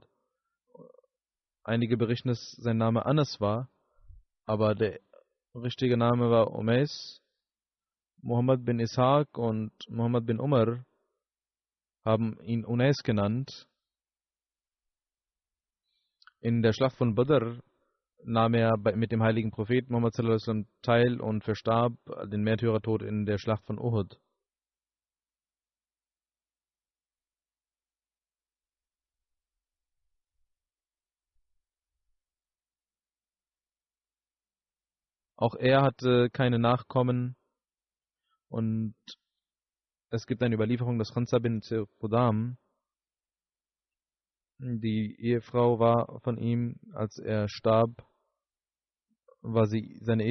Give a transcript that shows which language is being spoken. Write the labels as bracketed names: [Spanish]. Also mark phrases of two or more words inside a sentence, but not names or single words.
[German] Einige berichten, dass sein Name Anas war, aber der richtige Name war Umais. Muhammad bin Ishaq und Muhammad bin Umar haben ihn Unais genannt. In der Schlacht von Badr nahm er mit dem heiligen Propheten Muhammad [Arabic] صلى الله عليه وسلم [German] teil und verstarb den Märtyrertod in der Schlacht von Uhud. Auch er hatte keine Nachkommen und es gibt eine Überlieferung, dass Khansa bin Qudam die Ehefrau war von ihm, als er starb, war sie seine Ehefrau.